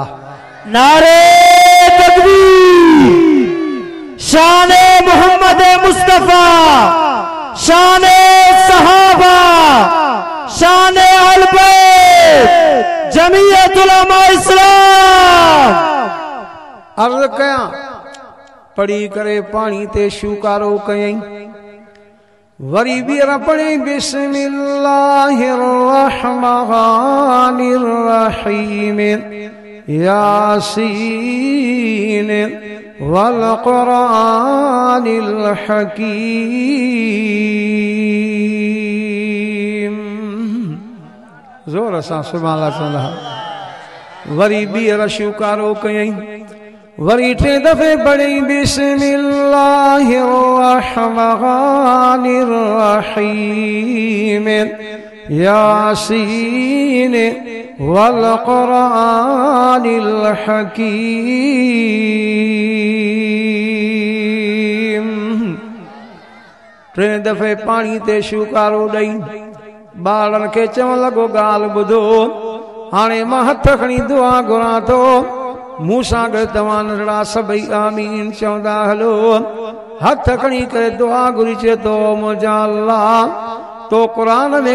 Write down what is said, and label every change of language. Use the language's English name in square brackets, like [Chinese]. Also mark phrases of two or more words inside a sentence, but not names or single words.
[Urdu] نعرہ تکبیر شان محمد مصطفیٰ شان صحابہ شان اہل بیت جمعیت علماء اسلام [Sindhi] अर्ज़ कयां पढ़ी करे पानी ते शुकारो कयईं वरी बीहर पढ़ी [Arabic] بسم الله الرحمن الرحيم يس والقرآن الحكيم [Sindhi] ज़ोर सां [Arabic] سبحان الله [Sindhi] चवंदा वरी बीहर शुकारो कयईं वरी 3 दफ़े पढ़ी [Arabic] بسم الله الرحمن الرحيم يس والقرآن الحكيم [Sindhi] 3 दफ़े पानी ते शुकारो ॾई ॿारनि खे चवणु लॻो ॻाल्हि ॿुधो हाणे मां हथ खणी दुआ घुरां थो मूं सां गॾु तव्हां नंढड़ा सभई आमीन चवंदा हलो हथ खणी करे दुआ घुरी चए थो मुंहिंजा अल्लाह तो क़ुरान में